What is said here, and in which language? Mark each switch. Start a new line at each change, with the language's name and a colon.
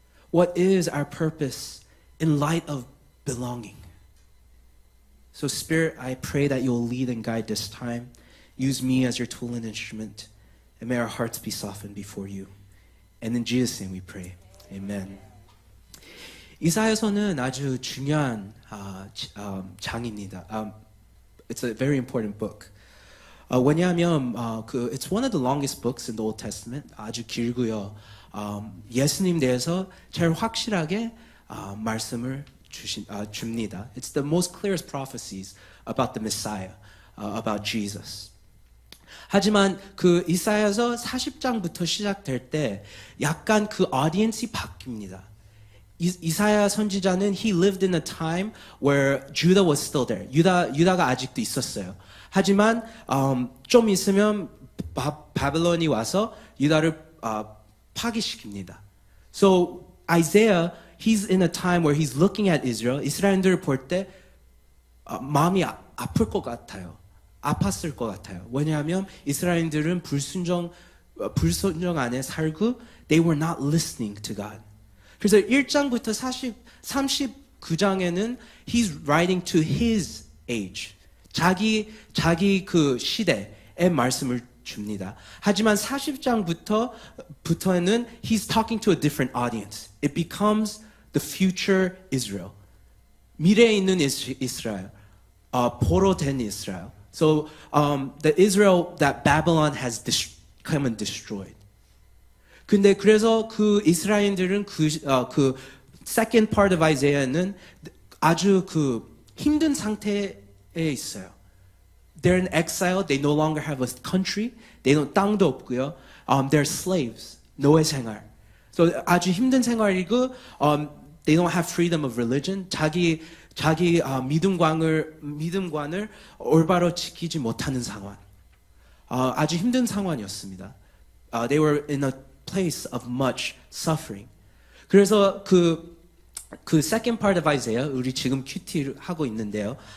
English: What is our purpose in light of belonging? So Spirit, I pray that you'll lead and guide this time. Use me as your tool and instrument, and may our hearts be softened before you. And in Jesus' name we pray. Amen.
Korean: 이사야서는 아주 중요한 장입니다.
English: It's a very important book.
Korean: 왜냐하면
English: it's one of the longest books in the Old Testament.
Korean: 아주 길고요. 예수님 대해서 제일 확실하게 말씀을 줍니다.
English: It's the most clearest prophecies about the Messiah, about Jesus.
Korean: 하지만 그 이사야서 40장부터 시작될 때 약간 그 audience이 바뀝니다. 이사야 선지자는
English: he lived in a time where Judah was still there.
Korean: 유다가 아직도 있었어요. 하지만 좀 있으면 바벨론이 와서 유다를 파괴시킵니다.
English: So Isaiah, he's in a time where he's looking at Israel.
Korean: 이스라엘들을 볼 때 마음이 아플 것 같아요. 아팠을 것 같아요. 왜냐하면 이스라엘들은 불순종 안에 살고
English: they were not listening to God.
Korean: 그래서 1장부터 39장에는
English: he's writing to his age.
Korean: 자기 그 시대의 말씀을 줍니다. 하지만 40장부터는
English: he's talking to a different audience. It becomes the future Israel.
Korean: 미래에 있는 이스라엘. 보로 된 이스라엘.
English: So the Israel that Babylon has come and destroyed.
Korean: 근데 그래서 그 이스라엘들은 그
English: second part of Isaiah
Korean: 는 아주 그 힘든 상태에 있어요.
English: They're in exile. They no longer have a country.
Korean: 땅도 없고요.
English: They're slaves.
Korean: 노예 생활.
English: So
Korean: 아주 힘든 생활이고
English: they don't have freedom of religion.
Korean: 자기 믿음관을 올바로 지키지 못하는 상황. 아주 힘든 상황이었습니다.
English: They were in a place of much suffering.
Korean: 그래서 그
English: second part of Isaiah,
Korean: 우리 지금 큐티를 하고 있는데요.